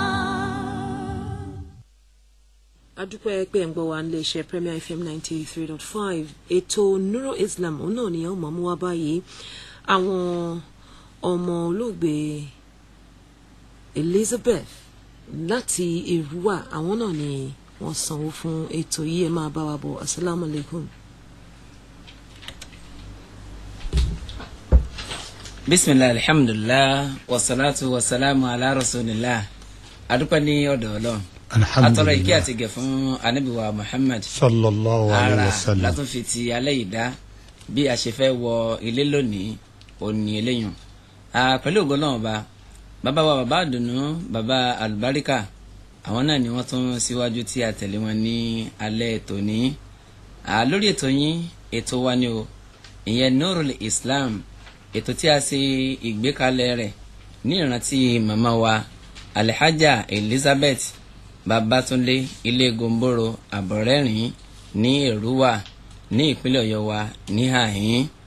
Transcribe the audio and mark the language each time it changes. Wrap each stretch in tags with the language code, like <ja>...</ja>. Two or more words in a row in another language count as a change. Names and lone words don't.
<yo>adúpẹ́ pé ẹ̀ ń gbọ́ wa nílé iṣẹ́ Premier FM 93.5 ètò Nurul Islam òun náà ni ẹ̀ ń mọ̀ mú wá báyìí. Àwọn ọmọ olóògbé Elizabeth láti Èrúwà àwọn náà ni wọ́n sanwó fún ètò yìí. Ẹ máa bá wa bọ̀.</yo> <ar>السلام عليكم. بسم الله، الحمد لله، والصلاة والسلام على رسول الله.</ar> <yo>Adúpẹ́ ní ọ̀dọ̀ Ọlọ́run. Atọ́rọ ìkẹ́ àti gẹ̀ fún Ànábì wa Muhammad</yo> <ar>صلى الله عليه وسلم.</ar> <yo>Látún fi ti alẹ́ ìdá bí a ṣe fẹ́ wọ ilé lónìí òní eléyàn. Pẹ̀lú ògo Ọlọ́run ọba, bàbá wa bàbá àdùnnú, bàbá àlùbáríkà, àwọn náà ni wọ́n tún síwájú tí a tẹ̀lé wọn ní alẹ́ tòní. Lórí ètò yín, ètò wa ni o, ìyẹn Nurul Islam, ètò tí a ṣe ìgbékalẹ̀ rẹ̀ ní ìrántí màmá wa Alhaja Elizabeth Babatunde ilé Gomboro Àbọ̀rẹ́rìn ní Èrúwà ní ìpínlẹ̀ Ọ̀yọ́ wa ní àhín.</yo>